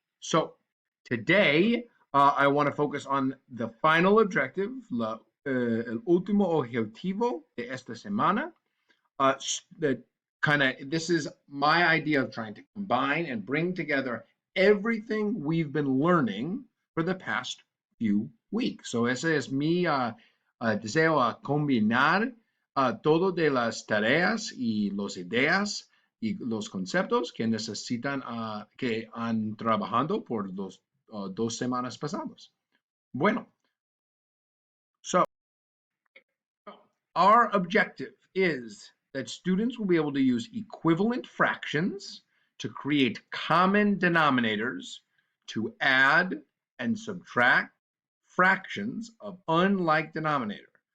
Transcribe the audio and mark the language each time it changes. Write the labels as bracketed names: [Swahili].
[English] So, today I want to focus on the final objective, [Spanish] el último objetivo de esta semana. [English] That this is my idea of trying to combine and bring together everything we've been learning for the past few weeks. [Spanish] So, ese es mi deseo a combinar todo de las tareas y las ideas y los conceptos que necesitan, que han trabajado por los 2 semanas pasadas. [English] Bueno, so our objective is that students will be able to use equivalent fractions to create common denominators to add and subtract fractions of unlike denominator.